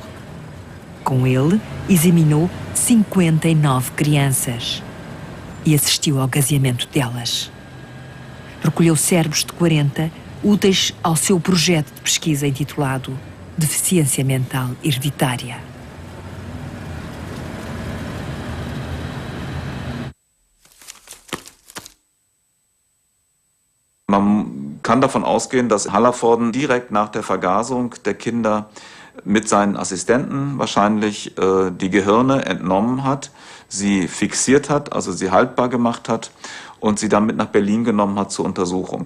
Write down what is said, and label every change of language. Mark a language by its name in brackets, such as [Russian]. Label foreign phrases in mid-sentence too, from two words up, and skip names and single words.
[Portuguese] Com ele, examinou 59 crianças e assistiu ao gaseamento delas. Recolheu cérebros de 40, úteis ao seu projeto de pesquisa intitulado Deficiência Mental Hereditária. [German] Man kann davon ausgehen, dass Hallervorden direkt nach der Vergasung der Kinder mit seinen Assistenten wahrscheinlich die Gehirne entnommen hat, sie fixiert hat, also sie haltbar gemacht hat und sie dann mit nach Berlin genommen hat zur Untersuchung.